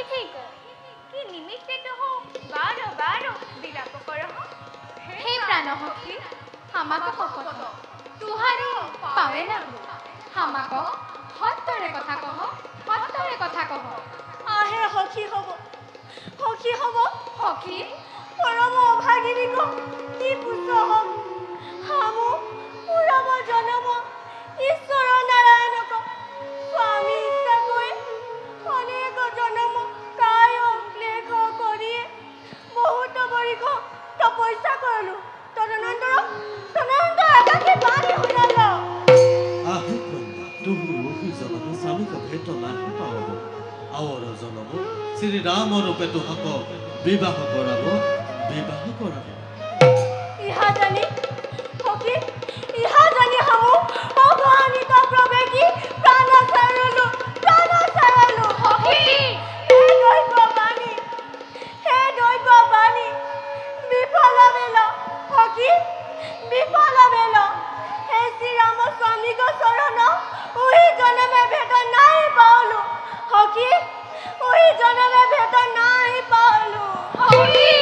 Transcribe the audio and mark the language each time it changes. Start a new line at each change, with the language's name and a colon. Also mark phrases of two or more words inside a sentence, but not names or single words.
Assamese: ठीक कि निमित्ते तो बार बार विलाप करह हे জানো সখী আমাক শপত তুহারি পাৱে না আমাক সত্যৰে কথা কহ সত্যৰে কথা কহ আহে সখী হব সখী পৰম অভাগিনীক কি পুত্ৰ হম হামু পুৰম জনম ঈশ্বৰ নাৰায়ণক স্বামী ইচ্ছা কৰি অনেক জনম কায় ক্লেশ কৰি বহুত বৰিক তপস্যা কৰিলো তদনন্তৰ একাকে বাণী শুনাল আহে কন্যা তুমি রূপী জনম স্বামীকে ভেট নাহি পাব আওর জনম শ্রী রাম রূপে তুহাক বিবাহ করাব ইহা জানি সখী ইহা জানি হামু অগণিত প্ৰৱেশী প্ৰাণ চাৰলো সখী হে দৈৱ বাণী বিফল বেল সখী বিফল বেল হে শ্ৰীৰাম স্বামীক চৰণ উহি জনমে ভেট নাই পাওলো সখী উহি জনমে ভেট নাই পাওলো সখী